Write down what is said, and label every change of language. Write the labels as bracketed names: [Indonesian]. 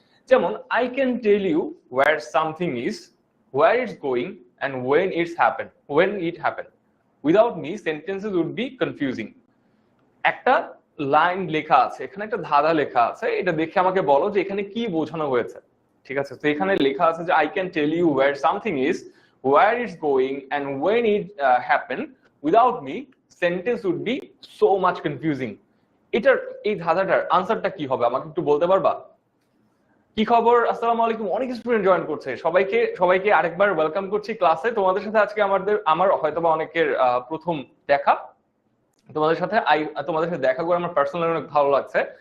[Bangla] যেমন [English] I can tell you where something is, where it's going and when it happen without me sentences would be confusing. [Bangla] একটা line লেখা আছে, এখানে একটা ধাঁধা লেখা আছে, এটা দেখে আমাকে বলো যে এখানে কি বোঝানো হয়েছে। ঠিক আছে, তো এখানে লেখা আছে যে [English] I can tell you where something is, where it's going and when it happen without me sentence would be so much confusing. [Bangla] এটার এই ধাঁধাটার আনসারটা কি হবে আমাকে একটু বলতে পারবা? কি খবর, আসসালামু আলাইকুম, অনেক স্টুডেন্ট জয়েন করছে, সবাইকে আরেকবার ওয়েলকাম করছি ক্লাসে। তোমাদের সাথে আজকে আমার হয়তোবা অনেকের প্রথম দেখা, তোমাদের সাথে দেখা করে আমার পার্সোনালি অনেক ভালো লাগছে।